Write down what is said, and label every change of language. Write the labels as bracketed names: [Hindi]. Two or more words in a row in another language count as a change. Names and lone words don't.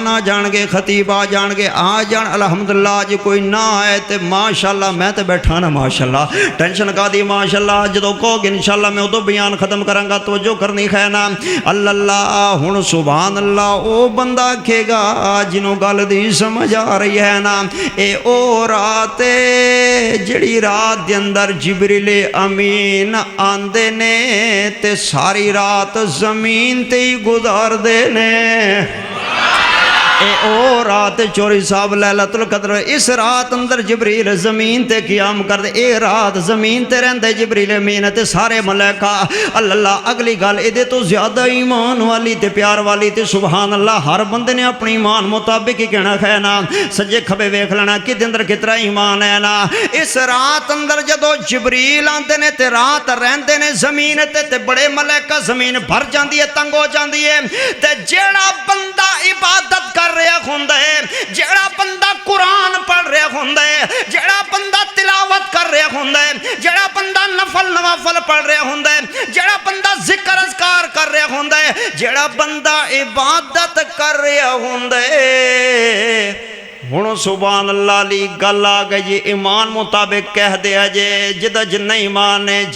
[Punjabi] آ جان گے خطیب آ جان گے آ جان الحمدللہ آج کوئی نہ آئے تے ماشاءاللہ میں تے بیٹھا نا ماشاءاللہ ٹینشن کا دی ماشاءاللہ جدو کہو گے انشاءاللہ میں ادو بیان ختم کروں گا توجہ کرنی ہے نا اللہ ہن [Arabic] سبحان اللہ [Punjabi] او بندہ کہے گا جنہوں گل دی سمجھ آ رہی ہے نا اے او رات جڑی رات دے اندر جبریل امین آندے نے تے ساری رات زمین تے ہی گزار دے نے اے او رات چوری صاحب لیلۃ القدر اس رات اندر جبریل زمین تے قیام کر دے اے رات زمین تے رہندے جبریل امین تے سارے ملائکہ اللہ اگلی گل اے دے تو زیادہ ایمان والی تے پیار والی تے [Arabic] سبحان اللہ [Punjabi] ہر بندے نے اپنی ایمان مطابق ہی کہنا ہے نا سجے کھبے ویکھ لینا کدے اندر کتنا ایمان ہے نا اس رات اندر جدو جبریل آندے نے تے رات رہندے نے زمین تے بڑے ملائکہ زمین بھر جاندی ہے تنگ ہو جاندی ہے تے جیڑا بندہ عبادت کر رہا ہوندہ ہے جیڑا بندہ قرآن پڑھ رہا ہوندہ ہے جیڑا بندہ تلاوت کر رہا ہوندہ ہے جیڑا بندہ نفل نوافل پڑھ رہا ہوندہ ہے جیڑا بندہ ذکر اذکار کر رہا ہوندہ ہے جیڑا بندہ عبادت کر رہا ہوندہ ہے ہن [Arabic] سبحان اللہ [Punjabi] لی گل آ گئی جی ایمان مطابق کہہ دیا جے جدہ جنہ ایمان ہے